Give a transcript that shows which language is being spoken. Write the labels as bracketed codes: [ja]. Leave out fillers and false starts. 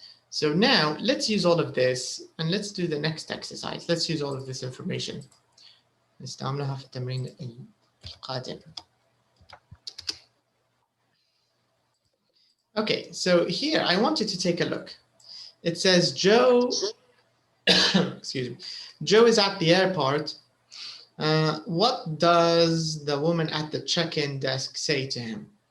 [en] So now let's use all of this and let's do the next exercise. Let's use all of this information. [ar] نستعملها في التمرين القادم. [en] Okay, so here I want you to take a look. It says Joe, excuse me, Joe is at the airport. What does the woman at the check-in desk say to him?